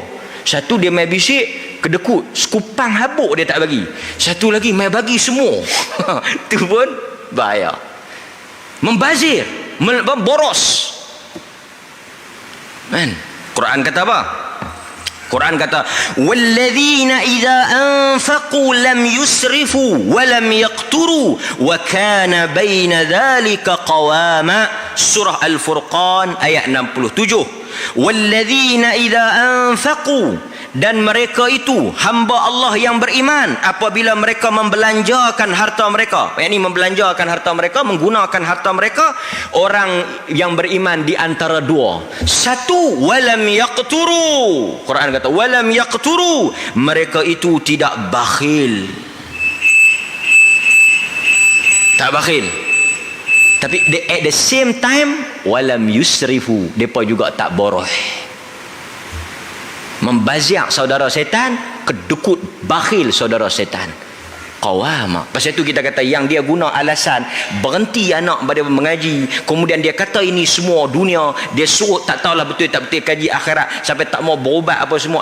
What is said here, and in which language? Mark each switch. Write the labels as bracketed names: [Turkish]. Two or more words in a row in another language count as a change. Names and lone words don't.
[Malay] Satu dia mai bisik, kedekut, sekupang habuk dia tak bagi. Satu lagi mai bagi semua. Tu pun bahaya. Membazir, boros. Kan? Quran kata apa? Quran kata [Arabic] والذين إذا أنفقوا لم يسرفوا ولم يقتروا وكان بين ذلك قواما. [Malay] Surah Al-Furqan ayat 67. [Arabic] والذين إذا أنفقوا, [Malay] dan mereka itu hamba Allah yang beriman apabila mereka membelanjakan harta mereka, yakni membelanjakan harta mereka, menggunakan harta mereka. Orang yang beriman di antara dua, satu, [Arabic] ولم يقتروا, [Malay] Quran kata [Arabic] ولم يقتروا, [Malay] mereka itu tidak bakhil, tak bakhil, tapi [English] at the same time [Arabic] ولم يسرفوا, [Malay] mereka juga tak boroh, membaziak saudara setan, kedekut bakhil saudara setan. Qawama. Pasal itu kita kata yang dia guna alasan berhenti anak pada mengaji, kemudian dia kata ini semua dunia, dia suruh tak tahulah betul tak betul kaji akhirat, sampai tak mau berubat apa semua.